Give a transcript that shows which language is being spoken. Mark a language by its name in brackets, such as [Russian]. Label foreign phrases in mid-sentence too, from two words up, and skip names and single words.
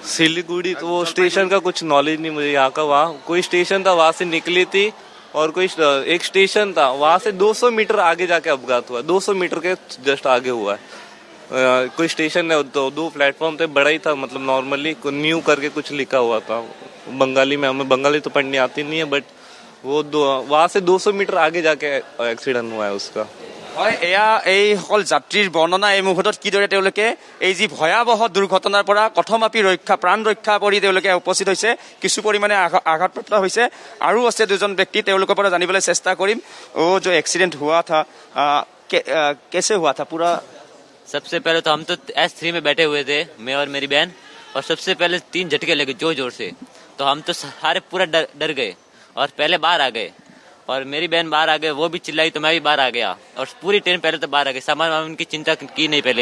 [Hindi] सिलीगुड़ी तो वो स्टेशन का कुछ नॉलेज नहीं मुझे यहाँ का। वहाँ कोई स्टेशन था, वहां से निकली थी, और कोई एक स्टेशन था वहां से 200 मीटर आगे जाके अपघात हुआ। 200 मीटर के जस्ट आगे हुआ है। कोई स्टेशन है, तो 2 प्लेटफॉर्म थे, बड़ा ही था, मतलब [English] normally new [Hindi] करके कुछ लिखा हुआ था बंगाली में। हमें बंगाली तो पढ़नी आती नहीं है, बट वो वहां से 200 मीटर आगे जाके एक्सीडेंट हुआ है उसका। [Assamese] হয় এয়া এইসকল যাত্ৰীৰ বৰ্ণনা এই মুহূৰ্তত কিদৰে তেওঁলোকে এই যি ভয়াৱহ দুৰ্ঘটনাৰ পৰা কথমাপি প্ৰাণ ৰক্ষা কৰি তেওঁলোকে উপস্থিত হৈছে কিছু পৰিমাণে আঘাতপ্ৰাপ্ত হৈছে আৰু আছে দুজন ব্যক্তি তেওঁলোকৰ পৰা জানিবলৈ চেষ্টা কৰিম [Hindi] जो एक्सीडेंट हुआ था कैसे हुआ था पूरा सबसे पहले तो हम तो S3 में बैठे हुए थे, मैं और मेरी बहन, और सबसे पहले 3 झटके लगे जोर जोर से, तो हम तो सारे पूरा डर गए और पहले बाहर आ गए और मेरी बहन बाहर आ गए, वो भी चिल्लाई तो मैं भी बाहर आ गया और पूरी ट्रेन पहले तो बाहर आ गई, सामान उनकी चिंता की नहीं पहले।